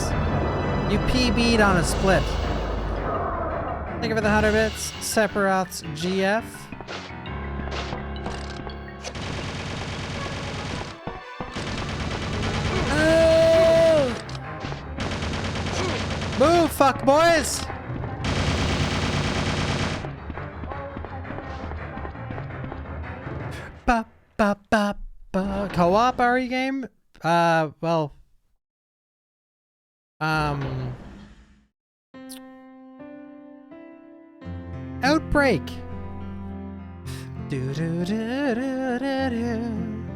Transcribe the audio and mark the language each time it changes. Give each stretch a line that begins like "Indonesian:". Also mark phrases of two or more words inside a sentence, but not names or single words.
English: You PB'd on a split. Thank you for the 100 bits. Sephiroth's GF. Move, fuck boys! Ba ba ba ba. Co-op RE game? Well. Outbreak. Do do do do do do.